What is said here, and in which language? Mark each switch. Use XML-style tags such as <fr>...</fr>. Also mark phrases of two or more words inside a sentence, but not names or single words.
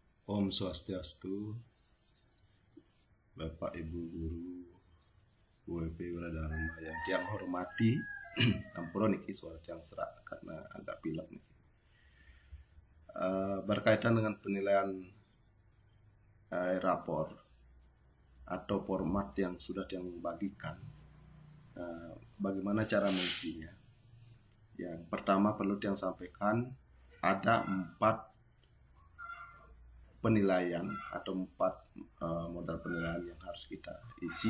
<ban>Om Swastiastu,</ban> <id>Bapak Ibu Guru, WP Wiradharma yang tiang hormati.</id> <ban>Ampura niki</ban> <id>suara tiang serak karena agak pilek nih. Berkaitan dengan penilaian rapor atau format yang sudah tiang bagikan, bagaimana cara mengisinya? Yang pertama perlu tiang sampaikan ada 4 penilaian atau 4 modal penilaian yang harus kita isi.</id>